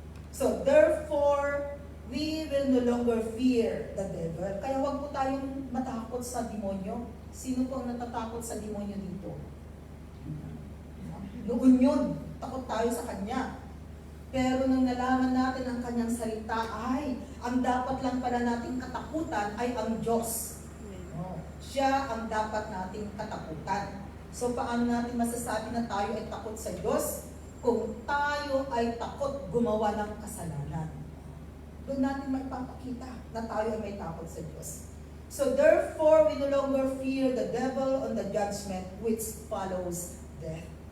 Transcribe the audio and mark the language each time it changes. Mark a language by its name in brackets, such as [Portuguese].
[English] So, therefore, we will no longer fear the devil. [Filipino] Kaya huwag po tayong matakot sa demonyo. Sino po ang natatakot sa demonyo dito? Noon yun, takot tayo sa kanya. Pero nung nalaman natin ang kanyang salita, ay, ang dapat lang pala nating katakutan ay ang Diyos. No. Siya ang dapat nating katakutan. So paano natin masasabi na tayo ay takot sa Diyos? Kung tayo ay takot gumawa ng kasalanan. Doon natin maipapakita na tayo ay may takot sa Diyos. [English] So therefore, we no longer fear the devil on the judgment which follows death.